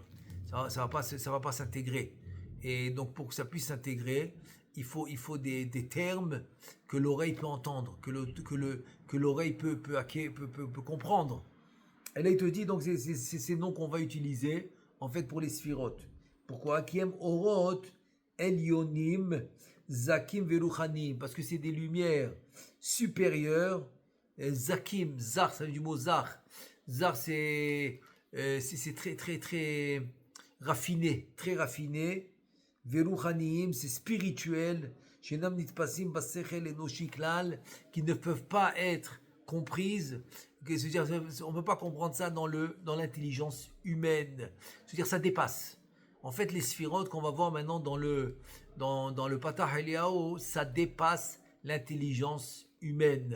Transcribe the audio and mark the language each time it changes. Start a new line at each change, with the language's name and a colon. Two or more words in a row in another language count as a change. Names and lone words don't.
French: Ça va pas s'intégrer. Et donc pour que ça puisse s'intégrer, il faut des termes que l'oreille peut entendre, que l'oreille peut comprendre. Et là il te dit donc c'est ces noms qu'on va utiliser en fait pour les sphirotes. Pourquoi?
Hebrew: כיהם אורות עליונים זכים ורוחניים,
French: parce que c'est des lumières supérieures. Zakim, zar, ça vient du mot zar. Zar c'est très raffiné, très raffiné. Veruchanim, c'est spirituel.
Hebrew: שאינם נתפסים בשכל אנושי כלל,
French: qui ne peuvent pas être comprises. C'est-à-dire, on ne peut pas comprendre ça dans l'intelligence humaine. C'est-à-dire, ça dépasse. En fait, les sphirotes qu'on va voir maintenant dans le Patah Eliyahu, ça dépasse l'intelligence humaine.